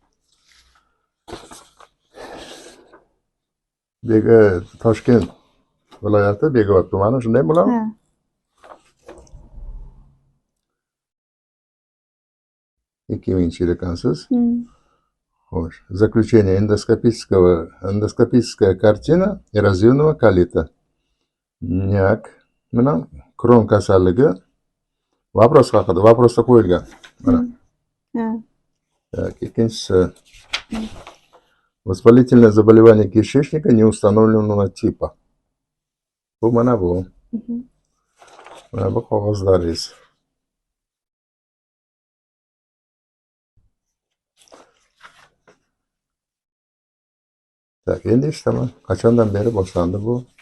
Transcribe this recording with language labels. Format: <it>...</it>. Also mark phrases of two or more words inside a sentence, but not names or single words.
<uz>Toshkent viloyati Bekobod tumani, shunday bo'ladimi? Ha, 2000 yil ekansiz. hmm, Xo'sh.</uz> <ru>Заключение эндоскопическая картина эрозионного колита.</ru> <uz>Nyak bilan Kron kasalligi vопроsda qo'yilgan. Mana. ha,</uz> <ru>Так, ikkinchisi воспалительное заболевание кишечника неустановленного типа.</ru> <uz>Bu mana bu. mhm. Mana bu qog'ozlaringiz. Tak, endi eshitaman. Qachondan beri boshlandi bu?</uz>